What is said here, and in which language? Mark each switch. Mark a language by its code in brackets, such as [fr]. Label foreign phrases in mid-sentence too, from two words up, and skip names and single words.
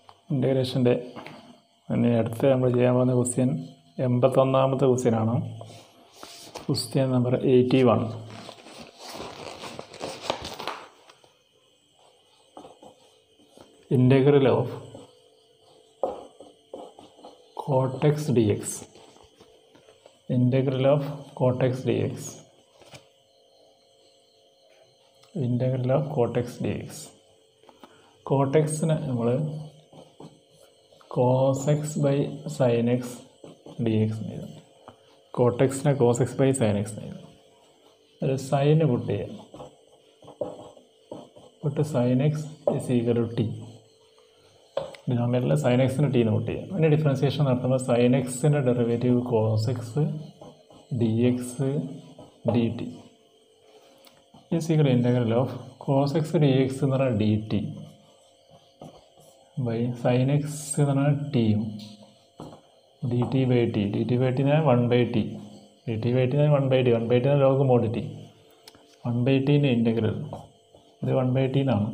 [ml] ഇൻ്റഗ്രേഷൻ്റെ അടുത്ത് നമ്മൾ ചെയ്യാൻ പോകുന്ന ക്വസ്റ്റ്യൻ 81ാമത്തെ ക്വസ്റ്റ്യനാണ്. [en] question number 81. integral of cot x dx. Integral of cot x dx. Integral of cot x dx. Cot x നമ്മൾ cos x by sin x dx എഴുതാം. cot x cos x by sin x എഴുതാം. ഒരു sine put ചെയ്യാം. പുട്ട് sin x is equal to t. [ml] ഡിനോമിനേറ്ററിൽ sin x ന് t പുട്ട് ചെയ്യാം. അതിൻ്റെ ഡിഫറൻസിയേഷൻ നടത്തുമ്പോൾ [en] sin x ഡെറിവേറ്റീവ് cos x dx dt is equal to integral of cos x dx [ml] എന്ന് പറഞ്ഞാൽ [en] dt by sin x [ml] എന്ന് പറഞ്ഞാൽ [en] t dt by t. dt by t എന്നാൽ 1 by t. dt by t എന്നാൽ 1 by t. 1 by t [ml] എന്നാൽ [en] log mod t. 1 by t [ml] ൻ്റെ ഇൻ്റഗ്രൽ ഇത് [en] 1 by t [ml] എന്നാണ്.